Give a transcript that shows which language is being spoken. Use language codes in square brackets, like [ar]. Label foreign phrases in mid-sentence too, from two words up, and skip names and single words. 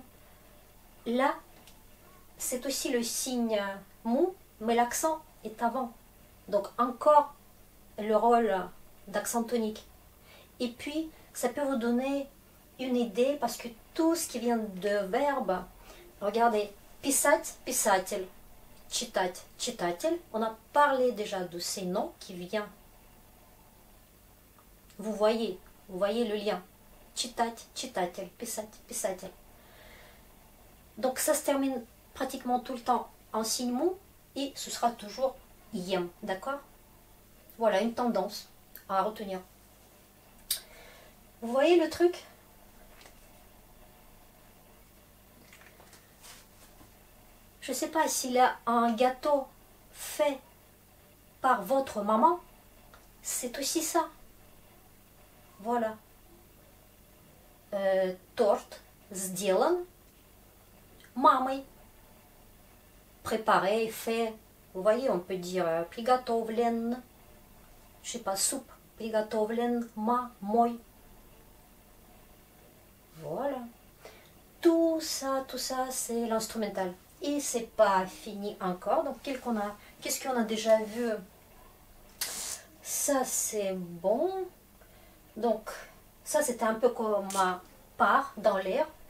[fr] Là, c'est aussi le signe mou, mais l'accent est avant. Donc encore le rôle d'accent tonique. Et puis, ça peut vous donner une idée parce que tout ce qui vient de verbe, regardez, [ru] писать, писатель, читать, читатель, [fr] on a parlé déjà de ces noms qui viennent. Vous voyez le lien. [ru] Читать, читатель, писать, писатель. [fr] Donc ça se termine pratiquement tout le temps en signe mou et ce sera toujours ем, d'accord? Voilà une tendance à retenir. Vous voyez le truc? Je ne sais pas s'il y a un gâteau fait par votre maman, c'est aussi ça. Voilà. [ru] Торт сделан мамой. [fr] Préparé, fait. Vous voyez, on peut dire приготовлен. Je sais pas, soupe. [ru] Приготовлен мамой. [fr] Voilà. Tout ça, c'est l'instrumental. Et c'est pas fini encore. Donc, qu'est-ce qu'on a déjà vu? Ça, c'est bon. Donc, ça, c'était un peu comme ma part dans l'air.